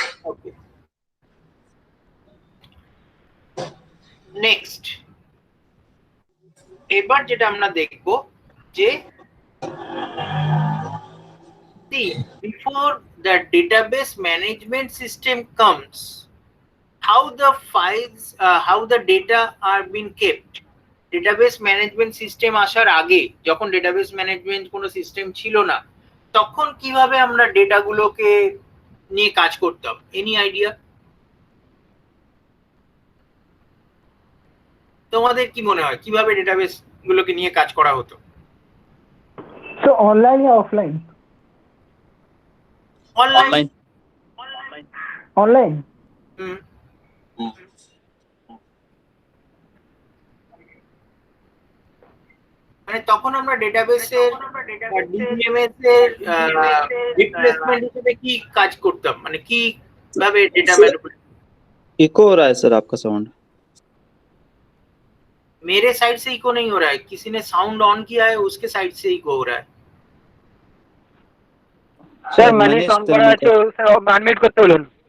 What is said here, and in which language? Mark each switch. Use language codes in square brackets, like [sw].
[bn] ওকে, next এবার যেটা আমরা দেখব যে [en] before the database management system comes, how the files how the data are being kept. [bn] Database management system আসার আগে, যখন ডেটাবেস ম্যানেজমেন্ট কোনো সিস্টেম ছিল না, তখন কিভাবে আমরা ডেটাগুলোকে নিয়ে কাজ করতাম? Any idea? তোমাদের কি মনে হয় কিভাবে ডেটাবেস গুলোকে নিয়ে কাজ করা হতো? [hi] सर ऑनलाइन या ऑफलाइन? [bn] অনলাইন। [hi] ऑनलाइन। [bn] মানে তখন আমরা ডেটাবেসের ডিবিএমএস এর রিপ্লেসমেন্ট হিসেবে কি কাজ করতাম, মানে কি ভাবে ডেটা ম্যানিপুলেট? [hi] इको हो रहा है सर आपका साउंड। मेरे साइड से इको नहीं हो रहा है, किसी ने साउंड ऑन किया है उसके साइड से इको हो रहा है। सर मैंने ऑन करा है तो सर अनम्यूट करते बोलুন।